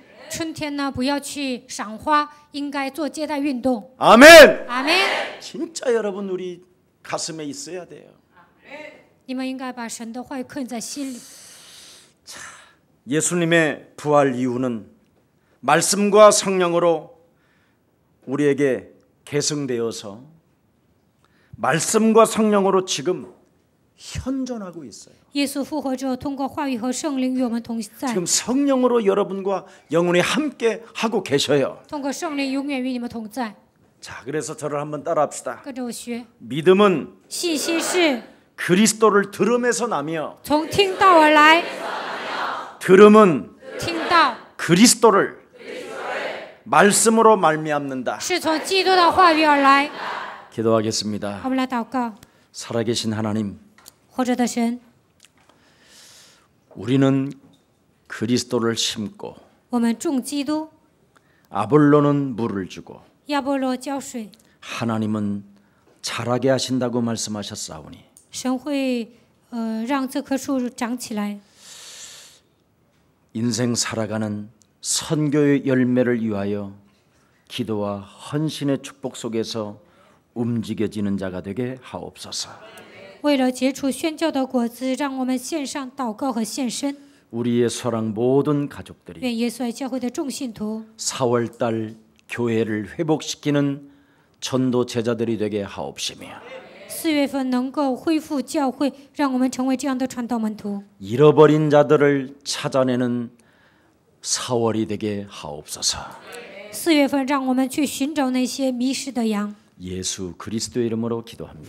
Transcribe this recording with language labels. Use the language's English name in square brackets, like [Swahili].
[Chinese] 春天呢，不要去赏花，应该做接待运动。 [Korean] 아멘. [Chinese] 阿门。 [Korean] 진짜 여러분 우리 가슴에 있어야 돼요. [Chinese] 你们应该把神的话语刻在心里。 [Korean] 예수님의 부활 이후는 말씀과 성령으로 우리에게 계승되어서 말씀과 성령으로 지금 현존하고 있어요. [Chinese] 耶稣复活之后，通过话语和圣灵与我们同在， [Korean] 지금 성령으로 여러분과 영원히 함께 하고 계셔요. [Chinese] 通过圣灵永远与你们同在。 [Korean] 자, 그래서 저를 한번 따라합시다. [Chinese] 跟着我学， [Korean] 믿음은 [Chinese] 信心是 [Korean] 그리스도를 들음에서 나며 [Chinese] 从听道而来， [Korean] 들음은 [Chinese] 听道 [Korean] 그리스도를 말씀으로 말미암는다. [Chinese] 是从基督的话语而来。 [Korean] 기도하겠습니다. [Chinese] 我们来祷告， [Korean] 살아계신 하나님, [Chinese] 活着的神， [Korean] 우리는 그리스도를 심고 [Chinese] 我们种基督， [Korean] 아볼로는 물을 주고 [Chinese] 亚波罗浇水， [Korean] 하나님은 자라게 하신다고 말씀하셨사오니 [Chinese] 神会让这棵树长起来。 [Korean] 인생 살아가는 선교의 열매를 위하여 기도와 헌신의 축복 속에서 움직여지는 자가 되게 하옵소서. [Chinese] 为了结出宣教的果子，让我们献上祷告和献身。 [Korean] 우리의 소랑 모든 가족들이 [Chinese] 愿耶稣爱教会的众信徒 [Korean] 4월달 교회를 회복시키는 전도 제자들이 되게 하옵시며 [Chinese] 4月份能够恢复教会，让我们成为这样的传道门徒。 [Korean] 잃어버린 자들을 찾아내는 4월이 되게 하옵소서. [Chinese] 4月份，让我们去寻找那些迷失的羊。 [Korean] 예수 그리스도의 이름으로 기도합니다.